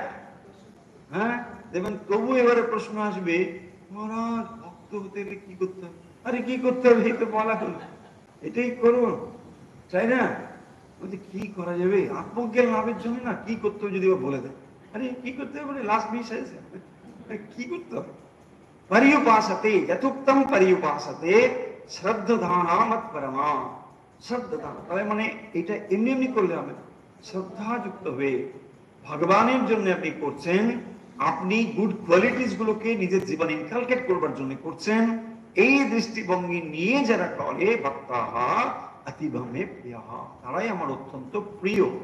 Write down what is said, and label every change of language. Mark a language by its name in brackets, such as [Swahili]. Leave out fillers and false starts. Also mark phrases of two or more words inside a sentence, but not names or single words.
[Bangla] হ্যাঁ, দেখবেন তবু এবারে প্রশ্ন আসবে, মহারাজ ভক্ত হতে গেলে কি করতে হবে? আরে কি করতে হবে, এই তো বলা হলো, এটাই করুন, তাই না? বলছে কি করা যাবে আত্মজ্ঞান লাভের জন্য, না কি করতে হবে যদি বলে দেয়, আরে কি করতে হবে [English] last miss [Bangla] হয়েছে, কি করতে হবে? [Sanskrit] पर्युपासते यथोक्तम पर्युपासते শ্রদ্ধাধানা মৎপরমা। [Bangla] শ্রদ্ধাধান তাহলে মানে এটা এমনি এমনি করলে হবে, শ্রদ্ধাযুক্ত হয়ে ভগবানের জন্য আপনি করছেন, আপনি [English] good qualities [Bangla] গুলোকে নিজের জীবনে ইনকালকেট করবার জন্য করছেন, এই দৃষ্টিভঙ্গি নিয়ে যারা করে [Sanskrit] ভক্তাহা অতিভমে প্রিয়াহা, [Bangla] তারাই আমার অত্যন্ত প্রিয়।